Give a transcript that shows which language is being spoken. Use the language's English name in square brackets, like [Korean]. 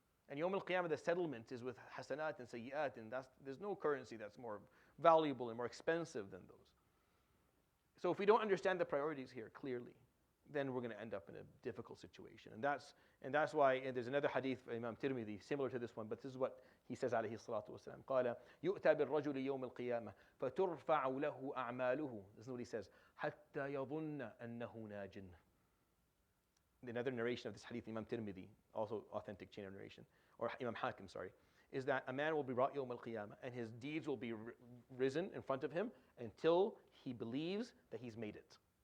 [English] And Yawm al-Qiyamah, the settlement is with hasanat and sayyi'at, and there's no currency that's more valuable and more expensive than those. So if we don't understand the priorities here clearly, then we're going to end up in a difficult situation. And that's why there's another hadith, Imam Tirmidhi, similar to this one, but this is what he says, alayhi salatu wasalam. [Arabic] قال يؤتى بالرجل يوم القيامة فترفع له أعماله. [English] This is what he says. [Arabic] حتى يظن أنه ناج. [English] Another narration of this hadith, Imam Tirmidhi, also authentic chain of narration, or Imam Hakim, sorry, is that a man will be brought Yawm al-Qiyamah and his deeds will be risen in front of him until he believes that he's made it.